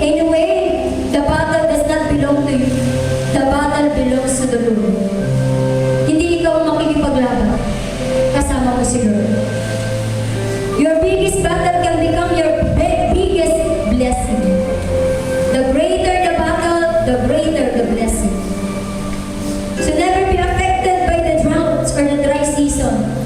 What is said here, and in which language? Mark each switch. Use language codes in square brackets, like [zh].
[en] Anyway, the battle does not belong to you. The battle belongs to the Lord. [tl] Hindi ikaw ang makikipaglaban. Kasama mo si Lord. [en] Your biggest battle can become your biggest blessing. The greater the battle, the greater the blessing. So never be affected by the droughts or the dry season.